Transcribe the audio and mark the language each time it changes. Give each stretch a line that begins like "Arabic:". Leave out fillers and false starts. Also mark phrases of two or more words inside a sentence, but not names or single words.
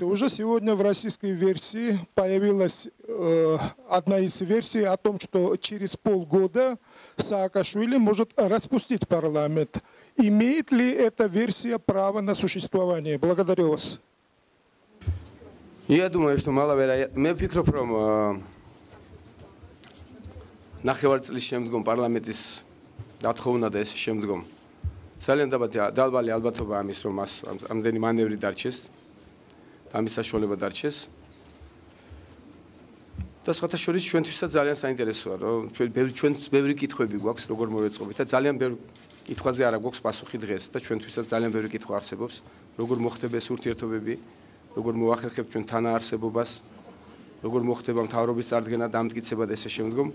Russian: Уже сегодня в российской версии появилась одна из версий о том, что через полгода Саакашвили может распустить парламент. Имеет ли эта версия право на существование? Благодарю вас. Я думаю, что мало вероятно.
Georgian: მე ვფიქრობ, რომ ნახევარწლის შემდგომ პარლამენტის დათხოვნა და ეს შემდგომ ძალიან დაბალი ალბათობა ამის, რომ მას ამდენი მანევრი დარჩეს, ამის საშუალება დარჩეს. და სხვათა შორის ჩვენთვისაც ძალიან საინტერესოა, რომ ჩვენ ბევრი კითხვები გვაქვს, როგორ მოვეწყობთ და ძალიან ბევრი კითხვაზე არა გვაქვს პასუხი დღეს და ჩვენთვისაც ძალიან ბევრი კითხვა არსებობს, როგორ მოხდება ეს ურთიერთობები, როგორ მოახერხებთ ჩვენ თანაარსებობას, როგორ მოხდება მთავრობის წარდგენა, დამტკიცება და ესე შემდგომ.